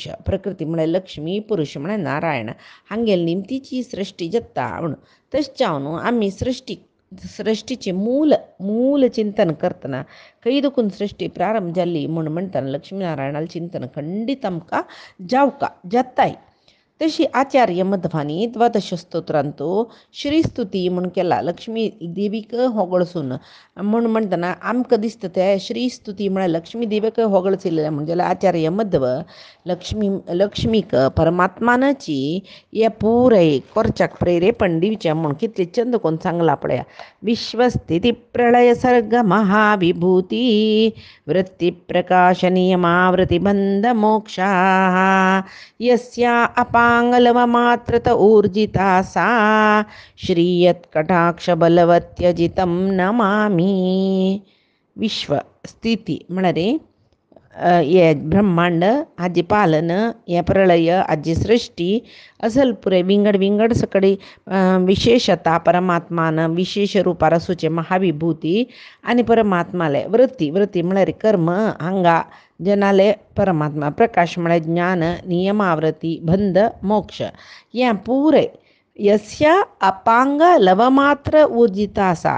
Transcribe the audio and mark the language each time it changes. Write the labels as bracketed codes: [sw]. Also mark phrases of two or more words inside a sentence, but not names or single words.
[kok] प्रकृती म्हळ्यार लक्ष्मी, पुरुश म्हळ्यार नारायण हांगेल निमतीची सृष्टी जाता म्हणून. तशें जावन आमी सृष्टीचे मूल चिंतन करतना खंय दुखून सृष्टी प्रारंभ जाल्ली म्हणून म्हणटाना लक्ष्मी नारायणाल चिंतन खंडीत आमकां जावका जाताय. तशी आचार्य मध्वानी द्वादश स्तोत्रांतो श्रीस्तुती म्हूण केला. लक्ष्मी देवीक होगळसून म्हूण म्हणटना आमकां दिसता ते श्रीस्तुती म्हळ्यार लक्ष्मी देवीक होगळसिल्लें म्हणजे आचार्य मध्व लक्ष्मीक परमात्मानाची हे पुराय कोरच्याक प्रेरेपण दिवचें म्हूण कितले चंद कोन्न सांगला पळया. [sa] विश्वस्थिती प्रलय सर्ग महाविभूती वृत्ती प्रकाश नियमावृत्ती बंध मोक्षा यस्या अपांगलवमात्रत ऊर्जिता सा श्रीयत्कटाक्ष बलवत्यजितं नमामि. [kok] विश्व स्थिती म्हळ्यार हे ब्रह्मांड हाजी पालन, हे प्रलय हाजी सृष्टी असल पुरे विंगड विंगड सकडी विशेषता परमात्मान विशेष रुपार आसूचे महाविभूती आनी परमात्माले वृत्ती वृत्ती म्हळ्यार कर्म हांगा जनाले परमात्मा प्रकाश म्हळ्यार ज्ञान नियमावृत्ती बंध मोक्ष हें पुरे [sa] यस्या अपांग लवमात्र ऊर्जिता [kok] आसा.